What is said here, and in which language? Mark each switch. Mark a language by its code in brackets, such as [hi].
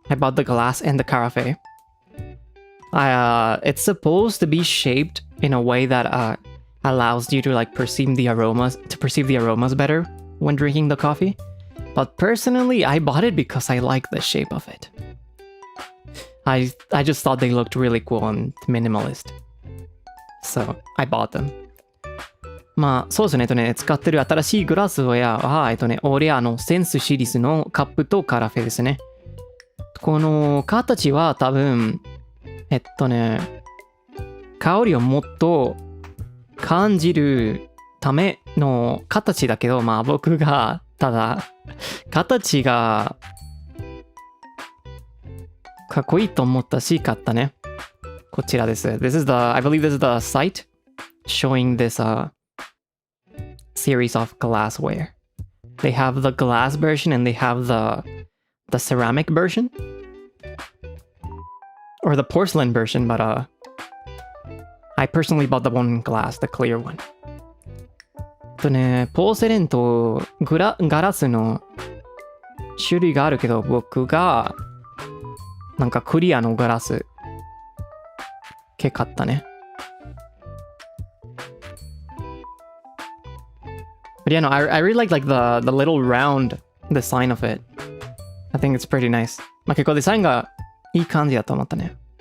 [en] I bought the glass and the carafe. It's supposed to be shaped in a way that allows you to like perceive the aromas better when drinking the coffee. But personally, I bought it because I like the shape of it. I just thought they looked really cool and minimalist. So I bought them. [ja] まあそうですね、使ってる新しいグラスウェアはオレアのセンスシリーズのカップとカラフェですね。この形は多分香りをもっと感じるための形だけど、まあ僕がただ形がかっこいいと思ったし買ったね。こちらです。 [en] I believe this is the site showing this series of glassware. They have the glass version and they have the ceramic version. Or the porcelain version, but I personally bought the one in glass, the clear one. [ja] ポーセレンとガラスの種類があるけど、僕がなんかクリアのガラス系買ったね。 [en] But yeah, no, I really like the little round design of it. I think it's pretty nice. [ja] まあ結構デザインがいい感じだと思ったね。